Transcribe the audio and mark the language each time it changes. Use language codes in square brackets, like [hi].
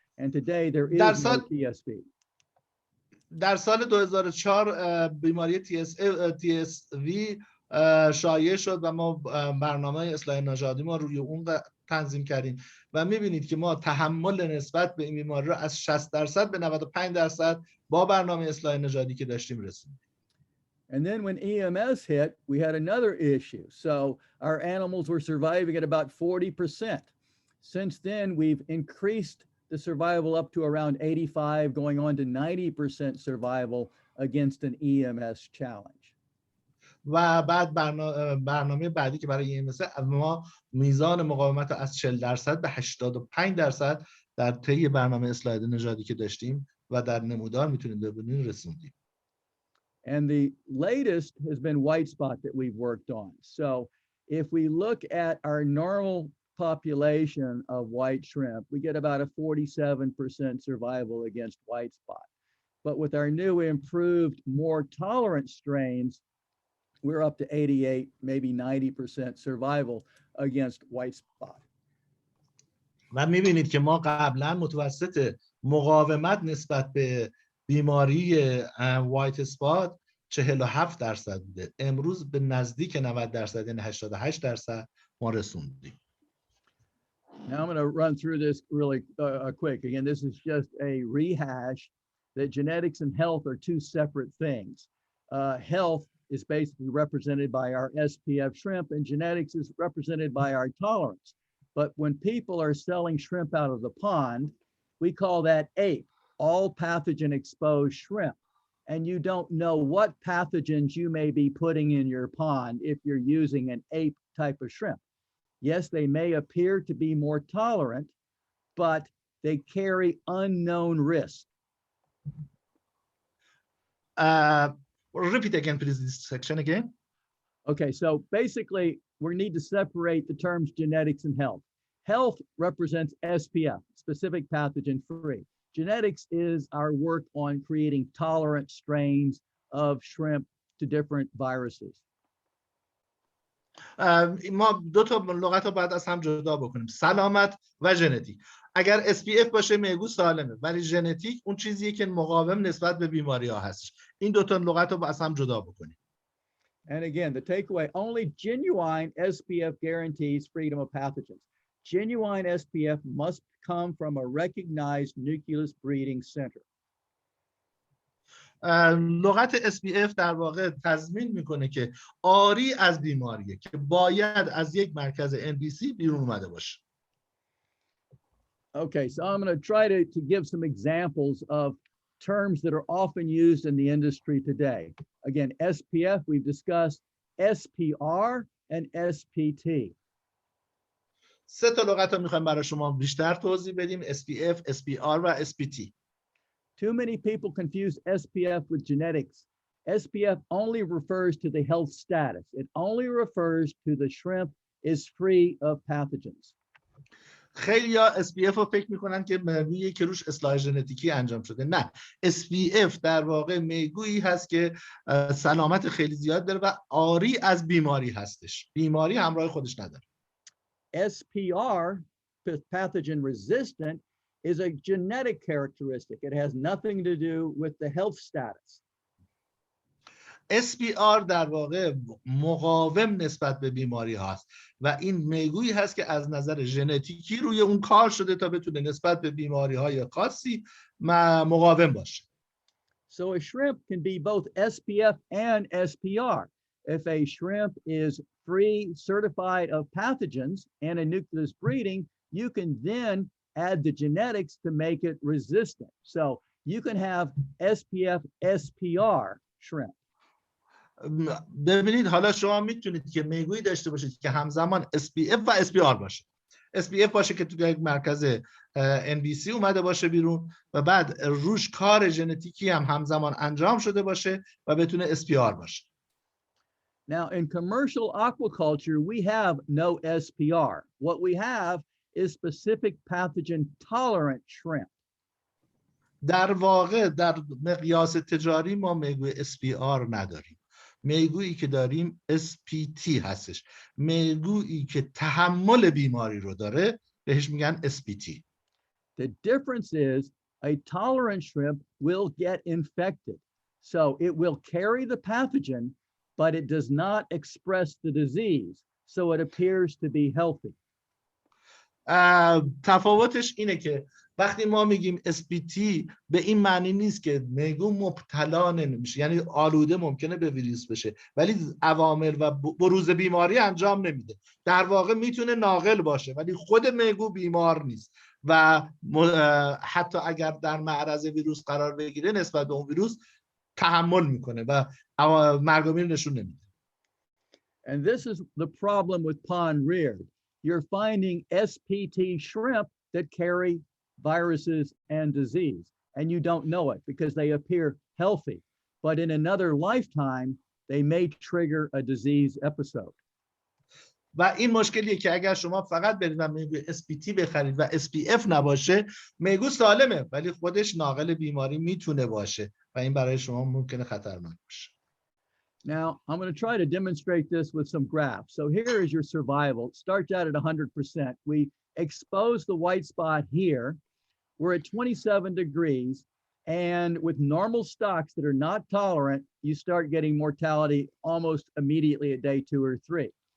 [en] And today there is no TSV. [fa] در سال 2004 بیماری TSV شایع شد و ما برنامه اصلاح نژادی ما روی اون تنظیم کردیم و میبینید که ما تحمل نسبت به این بیماری رو از 60% به 95% با برنامه اصلاح نژادی که داشتیم رسوندیم. [en] And then when EMS hit, we had another issue. So our animals were surviving at about 40%. Since then, we've increased the survival up to around 85, going on to 90% survival against an EMS challenge. [fa] و بعد برنامه بعدی که برای EMS ما میزان مقاومت رو از 40% به 85% در طی برنامه اصلاح نژادی که داشتیم و در نمودار میتونید ببینید رسوندیم. [en] And the latest has been white spot that we've worked on. So if we look at our normal population of white shrimp, we get about a 47% survival against white spot. But with our new improved, more tolerant strains, we're up to 88, maybe 90% survival against white spot. [fa] و میبینید که ما قبلا متوسط مقاومت نسبت به بیماری وایت اسپات 47% بوده، امروز به نزدیک 90% یعنی 88% ما رسوندیم. [en] Now I'm going to run through this really quick. Again, this is just a rehash that genetics and health are two separate things. Health is basically represented by our SPF shrimp and genetics is represented by our tolerance. But when people are selling shrimp out of the pond, we call that APE, all pathogen exposed shrimp. And you don't know what pathogens you may be putting in your pond if you're using an APE type of shrimp. Yes, they may appear to be more tolerant, but they carry unknown risk. Repeat again, please, this section again. Okay, so basically, we need to separate the terms genetics and health. Health represents SPF, specific pathogen free. Genetics is our work on creating tolerant strains of shrimp to different viruses. [fa] ما دو تا لغت رو باید از هم جدا بکنیم، سلامت و ژنتیک. اگر SPF باشه میگو سالمه، ولی ژنتیک اون چیزیه که مقاوم نسبت به بیماری ها هستش. این دو تا لغت رو از هم جدا بکنیم. [en] And again, the takeaway, only genuine SPF guarantees freedom of pathogens. Genuine SPF must come from a recognized nucleus breeding center. [fa] لغت SPF در واقع تضمین میکنه که آری از بیماریه که باید از یک مرکز NBC بیرون اومده باشه. [en] Okay, so I'm going to try to give some examples of terms that are often used in the industry today. Again, SPF, we've discussed SPR and SPT. [fa] سه تا لغت رو میخوایم برای شما بیشتر توضیح بدیم، SPF, SPR و SPT. [en] Too many people confuse SPF with genetics. SPF only refers to the health status. It only refers to the shrimp is free of pathogens. [fa] خیلی ها SPF رو فکر میکنن که میگویی که روش اصلاح ژنتیکی انجام شده. نه، SPF در واقع میگویی هست که سلامت خیلی زیاد داره و عاری از بیماری هستش، بیماری همراه خودش نداره. [en] SPR, pathogen resistant, is a genetic characteristic. It has nothing to do with the health status. [fa] SPR در واقع مقاوم نسبت به بیماری هست و این میگویی هست که از نظر ژنتیکی روی اون کار شده تا بتونه نسبت به بیماری های خاصی مقاوم باشه. [en] So a shrimp can be both SPF and SPR. If a shrimp is free, certified of pathogens and a nucleus breeding, you can then add the genetics to make it resistant. So you can have SPF SPR shrimp. [fa] ببینید حالا شما میتونید که میگویی داشته باشید که همزمان SPF و SPR باشه. SPF باشه که تو یک مرکز NBC اومده باشه بیرون و بعد روش کار ژنتیکی هم همزمان انجام شده باشه و بتونه SPR باشه. [en] Now in commercial aquaculture, we have no SPR. What we have is specific pathogen tolerant shrimp. [fa] در واقع در مقیاس تجاری ما میگوی SPR نداریم. میگویی که داریم SPT هستش. میگویی که تحمل بیماری رو داره بهش میگن SPT. [en] The difference is a tolerant shrimp will get infected. So it will carry the pathogen, but it does not express the disease. So it appears to be healthy. [fa] تفاوتش اینه که وقتی ما میگیم SPT به این معنی نیست که میگو مبتلا نمیشه، یعنی آلوده ممکنه به ویروس بشه ولی عوامل و بروز بیماری انجام نمیده. در واقع میتونه ناقل باشه ولی خود میگو بیمار نیست و حتی اگر در معرض ویروس قرار بگیره نسبت به اون ویروس تحمل میکنه و مرگ و میر نشون نمیده. [en] And this is the problem with pond reared. You're finding SPT shrimp that carry viruses and disease, and you don't know it because they appear healthy. But in another lifetime, they may trigger a disease episode. [fa] و این مشکلیه که اگر شما فقط برید و میگو SPT بخرید و SPF نباشه میگو سالمه ولی خودش ناقل بیماری میتونه باشه و این برای شما ممکنه خطرناک باشه. [en] Now, I'm going to try to demonstrate this with some graphs. So here is your survival. It starts out at 100%. We expose the white spot here. We're at 27 degrees. And with normal stocks that are not tolerant, you start getting mortality almost immediately at day 2 or 3.